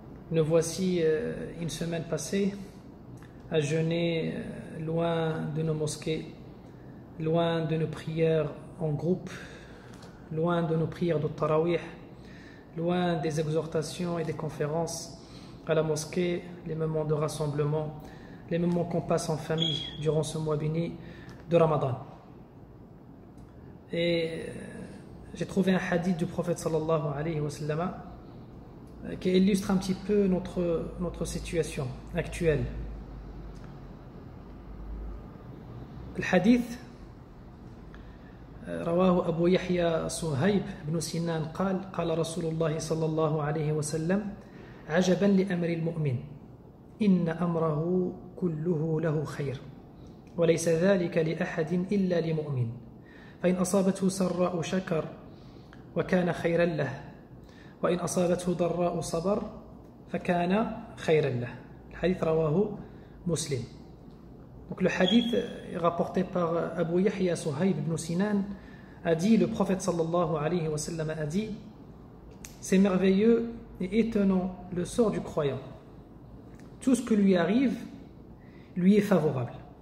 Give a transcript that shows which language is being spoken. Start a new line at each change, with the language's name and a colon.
French: Nous voici une semaine passée à jeûner loin de nos mosquées, loin de nos prières en groupe, loin de nos prières de Tarawih, loin des exhortations et des conférences à la mosquée, les moments de rassemblement, les moments qu'on passe en famille durant ce mois béni de Ramadan. Et j'ai trouvé un hadith du prophète sallallahu alayhi wa sallam qui illustre un petit peu notre situation actuelle. Le hadith
Arabic: رواه أبو يحيى صهيب بن سنان قال رسول الله صلى الله عليه وسلم عجبا لأمر المؤمن إن أمره كله له خير وليس ذلك لأحد إلا لمؤمن فإن أصابته سراء شكر وكان خيرا له وإن أصابته ضراء صبر فكان خيرا له.
French: Le hadith
Arabic: رواه مسلم.
French: Donc le hadith rapporté par Abu Yahya Suhaib ibn Sinan a dit, le prophète sallallahu alayhi wa sallam a dit, c'est merveilleux et étonnant le sort du croyant. Tout ce que lui arrive lui est favorable.